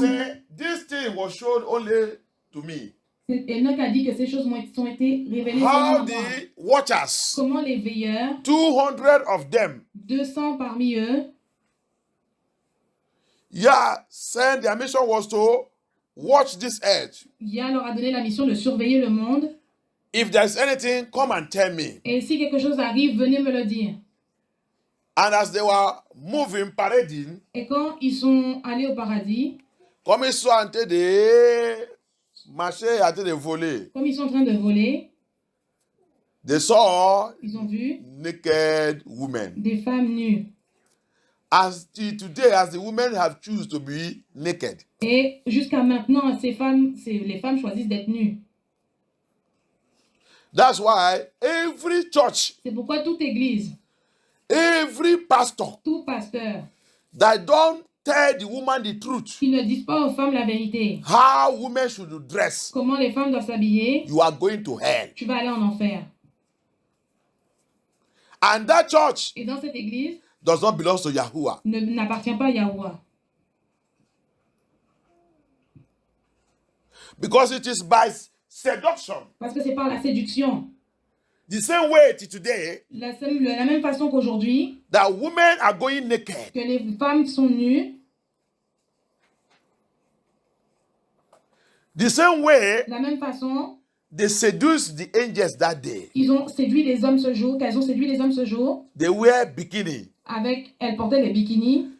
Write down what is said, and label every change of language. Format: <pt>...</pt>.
<en>said, this thing was shown only to me.</en> <fr>Enoch a dit que ces choses ont été révélées</fr> <en>How</en> <fr>seulement à moi.</fr> <en>the watchers,</en> <fr>Comment les veilleurs,</fr> <en>200 of them,</en> <fr>200 parmi eux,</fr> <en>said their mission was to watch this earth.</en> <fr>Yah leur a donné la mission de surveiller le monde.</fr> <en>If there's anything, come and tell me.</en> <fr>Et si quelque chose arrive, venez me le dire.</fr> <en>And as they were moving, parading,</en> <fr>Et quand ils sont allés au paradis, comme ils sont en train de marcher, en train de voler, comme ils sont en train de voler,</fr> <en>they saw</en> <fr>ils ont vu</fr> <en>naked women.</en> <fr>des femmes nues.</fr> <en>As today, as the women have chosen to be naked,</en> <fr>Et jusqu'à maintenant, les femmes choisissent d'être nues.</fr> <en>that's why every church,</en> <fr>C'est pourquoi toute église,</fr> <en>every pastor</en> <fr>tout pasteur,</fr> <en>that don't tell the woman the truth,</en> <fr>qui ne disent pas aux femmes la vérité,</fr> <en>how women should dress,</en> <fr>comment les femmes doivent s'habiller,</fr> <en>you are going to hell.</en> <fr>tu vas aller en enfer.</fr> <en>And that church</en> <fr>Et dans cette église,</fr> <en>does not belong to Yahuwah.</en> <fr>n'appartient pas à Yahuwah.</fr> <en>Because it is by seduction.</en> <fr>Parce que c'est par la séduction.</fr> <en>The same way today</en> <fr>La même façon qu'aujourd'hui,</fr> <en>that women are going naked.</en> <fr>que les femmes sont nues,</fr> <en>The same way</en> <fr>de la même façon,</fr> <en>they seduced the angels that day.</en> <fr>ils ont séduit les hommes ce jour, qu'elles ont séduit les hommes ce jour,</fr> <en>They wear bikini.</en> <fr>elles portaient les bikinis,</fr>